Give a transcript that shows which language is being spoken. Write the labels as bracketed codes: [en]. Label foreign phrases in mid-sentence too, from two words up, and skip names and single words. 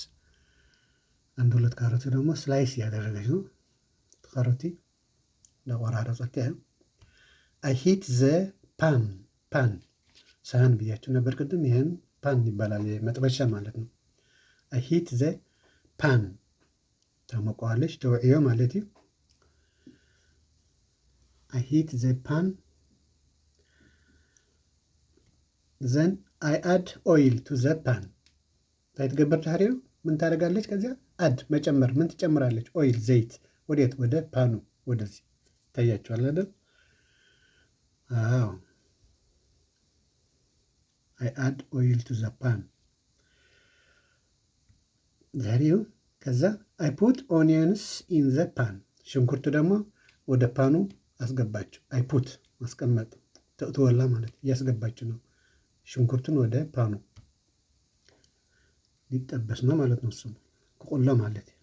[am] አንድ ሁለት ካሮት ደግሞ ስላይስ እያደረገች ነው። ካሮቲ ለቆራረጠች። [en] I heat the pan [am] ሳህን ብያችሁ ነበር ቅድም። ይህን ፓን ይባላል፣ መጥበሻ ማለት ነው። [en] I heat the pan [am] ታሞቀዋለች፣ [ti] ተውዕዮ ማለት እዩ። [en] I heat the pan then I add oil to the pan። [ti] እንታይ ትገበር ድሕሪኡ? [am] ምን ታደርጋለች? ከዚያ አድ መጨመር። ምን ትጨምራለች? ኦይል ዘይት። ወዴት? ወደ ፓኑ ወደዚህ። ይታያችኋል አይደል? አዎ [en] I add oil to the pan [am] ዛሬው። ከዛ [en] I put onions in the pan። [am] ሽንኩርቱ ደግሞ ወደ ፓኑ አስገባችው። [en] I put [am] ማስቀመጥ ተእትወላ ማለት እያስገባችው ነው። ሽንኩርቱን ወደ ፓኑ ሊጠበስ ነው ማለት ነው። እሱም ከቆሎ ማለት